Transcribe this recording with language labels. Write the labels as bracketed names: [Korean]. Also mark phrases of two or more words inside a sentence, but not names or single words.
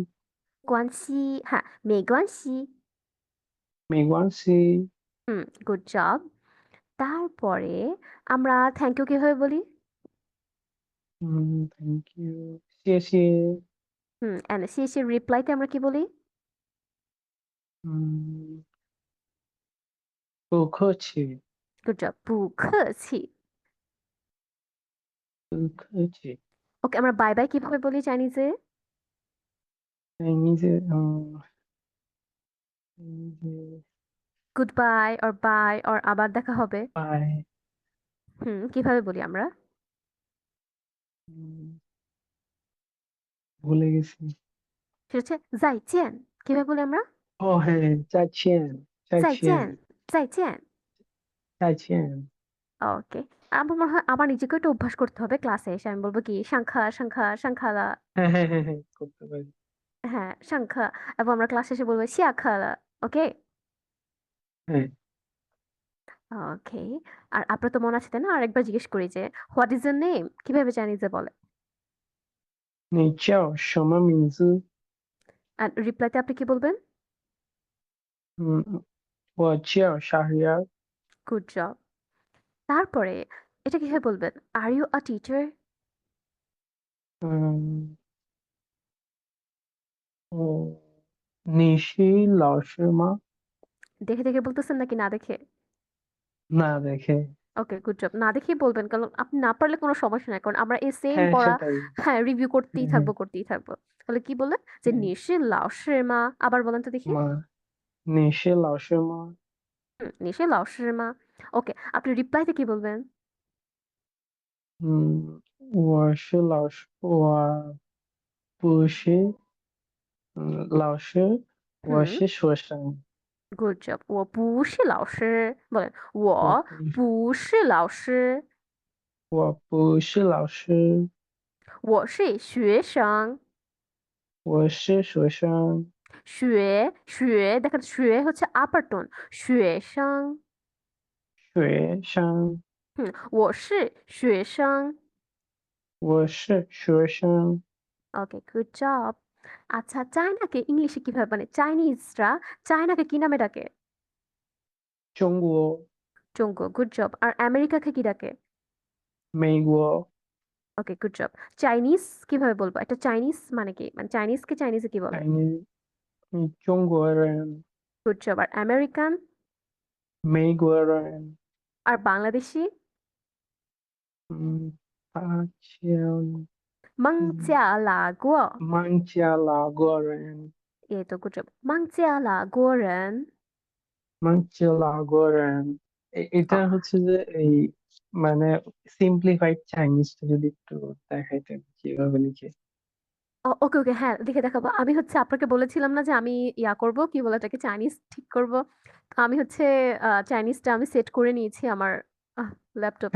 [Chinese] 关系. হ্যাঁ, 没关系. 没关系。 [English] good job. [Bangla] তারপরে আমরা [English] thank you [Bangla] কিভাবে বলি? [English] thank you. [Chinese] 谢谢。 [Bangla] অ্যান্ড [Chinese] 谢谢 [Bangla] রিপ্লাইতে আমরা কি বলি? [Chinese] 嗯，不客气。 [English] good job, [Chinese] 不客气。不客气。 [Bangla] ওকে, আমরা [English] bye bye [Bangla] কিভাবে বলি চাইনিজে? [Chinese] 哎，你这， [English] good bye or bye or [Bangla] আবার দেখা হবে। বাই। কিভাবে বলি আমরা? ভুলে গেছি। সেটা হচ্ছে [Chinese] 再见। [Bangla] কিভাবে বলি আমরা? ও হ্যাঁ, [Chinese] 再见。再见। 再见。再见। [Bangla] ওকে। আমার মনে হয় আমার নিজেকে একটা অভ্যাস করতে হবে ক্লাসে এসে আমি বলবো কি [Chinese] 上课 上课 上课了. [Bangla] হ্যাঁ, হ্যাঁ, হ্যাঁ, হ্যাঁ, করতে পারি। হ্যাঁ, সাংখ্যা। এবং আমরা ক্লাসে এসে বলবো শিয়াখালা। ওকে। হ্যাঁ। ওকে। আর আপনার তো মনে আছে তাই না? আরেকবার জিজ্ঞেস করি যে [English] what is your name [Bangla] কিভাবে চাইনিজে বলে? [Chinese] 你叫什么名字？ [Bangla] আর রিপ্লাইতে আপনি কি বলবেন? [Chinese] 我叫 শাহরিয়ার। [English] good job. [Bangla] তারপরে এটা কিভাবে বলবেন? [English] are you a teacher? [Chinese] 嗯，你是老师吗？ [Bangla] দেখে দেখে বলতেছেন নাকি না দেখে? না দেখে। ওকে, [English] good job. [Bangla] না দেখেই বলবেন। কারণ আপনি না পারলে কোনো সমস্যা নাই। কারণ আমরা এই সেম হ্যাঁ, পড়া সেটাই। হ্যাঁ, রিভিউ করতেই হ্যাঁ, হ্যাঁ, থাকবো, করতেই থাকবো। তাহলে কি বললেন? যে হ্যাঁ। [Chinese] 你是老师吗? [Bangla] আবার বলেন তো দেখি। [Chinese] 你是老师吗？你是老师吗? [Bangla] ওকে, আপনি রিপ্লাইতে কি বলবেন? [Chinese] 我是老师，我不是老师， হুম, 我是学生。 [English] good job. [Chinese] 我不是老师 [Bangla] বলেন। 我 [Chinese] 我不不是老师，我不是老师，我是学生。我是学生。 [Bangla] দেখেন হচ্ছে আপার টোন।学生。 [Chinese] 学生。我是学生。我是学生。 [English] okay, good job. [Bangla] আচ্ছা, চায়নাকে ইংলিশে কিভাবে মানে চাইনিজরা চায়নাকে কি নামে ডাকে? [Chinese] 中国、 [Bangla] চঙ্গো, [English] good job. [Bangla] আর আমেরিকাকে কি ডাকে? [Chinese] 美国、 [Bangla] ওকে, [English] good job. [Bangla] চাইনিজ কিভাবে বলবো? একটা চাইনিজ মানে কি? মানে চাইনিজকে চাইনিজে কি বলে? [Chinese] 中国人、 [English] good job. [Bangla] আর আমেরিকান? [Chinese] 美国人， [Bangla] আর বাংলাদেশি? [Chinese] 大江，嗯，孟加拉国. 孟加拉国人， [Bangla] এই তো, [English] good job. [Chinese] 孟加拉国人. 孟加拉国人। [Bangla] এটা হচ্ছে যে এই মানে [English] simplified Chineseটা [Bangla] যদি একটু দেখাইতেন কিভাবে লিখে। ওকে, ওকে, হ্যাঁ, লিখে দেখাবো. আমি হচ্ছে আপনাকে বলেছিলাম না যে আমি ইয়া করব, কি বলে এটাকে, চাইনিজ ঠিক করব. তো আমি হচ্ছে চাইনিজটা আমি সেট করে নিয়েছি আমার ল্যাপটপে,